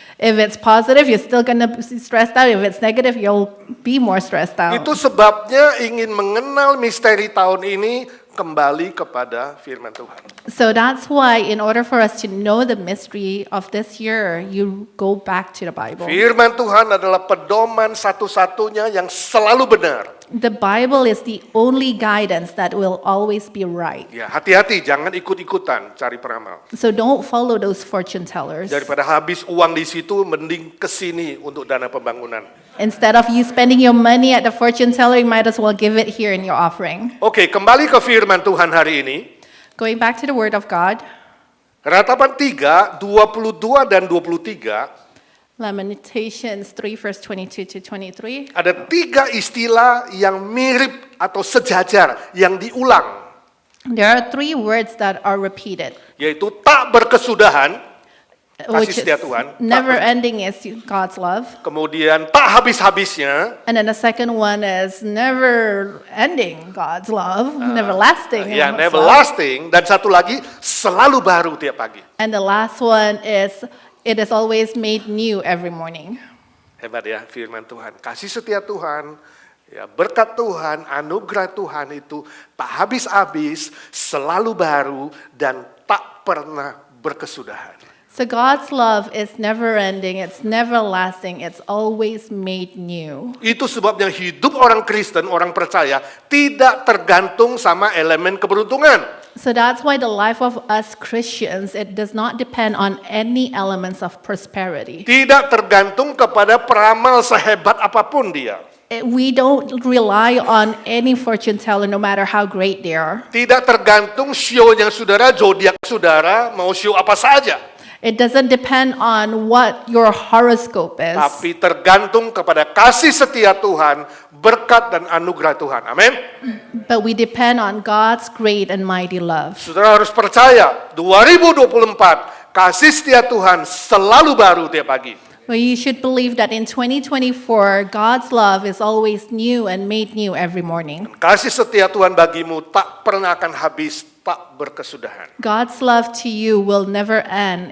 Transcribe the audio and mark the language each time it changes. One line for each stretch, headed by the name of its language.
English: If it's positive, you're still gonna be stressed out. If it's negative, you'll be more stressed out.
Indonesian: Itu sebabnya ingin mengenal misteri tahun ini, kembali kepada firman Tuhan.
English: So that's why, in order for us to know the mystery of this year, you go back to the Bible.
Indonesian: Firman Tuhan adalah pedoman satu-satunya yang selalu benar.
English: The Bible is the only guidance that will always be right.
Indonesian: Ya, hati-hati, jangan ikut-ikutan cari peramal.
English: So don't follow those fortune tellers.
Indonesian: Daripada habis uang di situ, mending kesini untuk dana pembangunan.
English: Instead of you spending your money at the fortune teller, you might as well give it here in your offering.
Indonesian: Oke, kembali ke firman Tuhan hari ini.
English: Going back to the Word of God,
Indonesian: Ratapan 3, 22 dan 23,
English: Lamentations 3 verse 22 to 23.
Indonesian: ada 3 istilah yang mirip atau sejajar, yang diulang.
English: There are 3 words that are repeated,
Indonesian: Yaitu tak berkesudahan,
English: which
Indonesian: kasih
English: is
Indonesian: setia Tuhan.
English: never ending is God's love.
Indonesian: Kemudian tak habis-habisnya,
English: And then the second one is never ending God's love, never lasting. ya God's never love. lasting,
Indonesian: dan satu lagi selalu baru tiap pagi.
English: And the last one is it is always made new every morning.
Indonesian: Hebat ya firman Tuhan. Kasih setia Tuhan, ya berkat Tuhan, anugerah Tuhan itu tak habis-habis, selalu baru, dan tak pernah berkesudahan.
English: So God's love is never ending, it's never lasting, it's always made new.
Indonesian: Itu sebabnya hidup orang Kristen, orang percaya, tidak tergantung sama elemen keberuntungan.
English: So that's why the life of us Christians, it does not depend on any elements of prosperity.
Indonesian: Tidak tergantung kepada peramal sehebat apapun dia.
English: We don't rely on any fortune teller no matter how great they are.
Indonesian: Tidak tergantung show-nya saudara, zodiak saudara, mau show apa saja.
English: It doesn't depend on what your horoscope is.
Indonesian: Tapi tergantung kepada kasih setia Tuhan, berkat dan anugerah Tuhan. Amin.
English: But we depend on God's great and mighty love.
Indonesian: Saudara harus percaya, 2024 kasih setia Tuhan selalu baru tiap pagi.
English: Well, you should believe that in 2024, God's love is always new and made new every morning.
Indonesian: Kasih setia Tuhan bagimu tak pernah akan habis, tak berkesudahan.
English: God's love to you will never end.